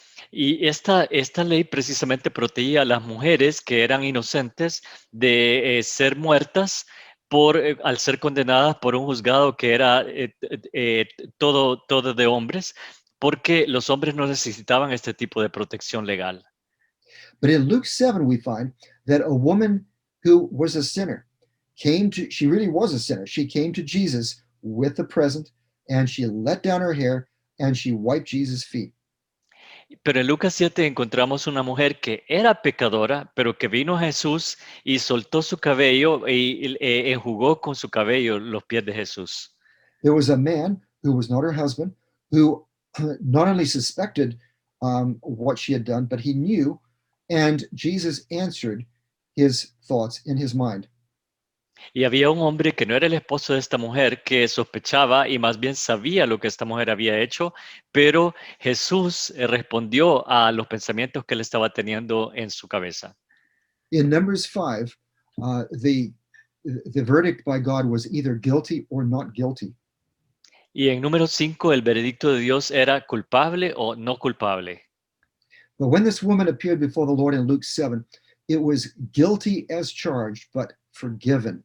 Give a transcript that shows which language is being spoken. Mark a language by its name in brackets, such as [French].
[Spanish] Y esta ley precisamente protegía a las mujeres que eran inocentes de ser muertas al ser condenadas por un juzgado que era todo de hombres, porque los hombres no necesitaban este tipo de protección legal. [English] But in Luke 7, we find that a woman who was a sinner she really was a sinner. She came to Jesus with the present, and she let down her hair and she wiped Jesus' feet. [Spanish] Pero en Lucas 7 encontramos una mujer que era pecadora, pero que vino a Jesús y soltó su cabello y enjugó con su cabello los pies de Jesús. [English] There was a man who was not her husband, who not only suspected what she had done, but he knew, and Jesus answered his thoughts in his mind. [Spanish] Y había un hombre que no era el esposo de esta mujer, que sospechaba y más bien sabía lo que esta mujer había hecho, pero Jesús respondió a los pensamientos que él estaba teniendo en su cabeza. [English] In Numbers 5, the verdict by God was either guilty or not guilty. [Spanish] Y en número 5, el veredicto de Dios era culpable o no culpable. [English] But when this woman appeared before the Lord in Luke 7, it was guilty as charged, but forgiven.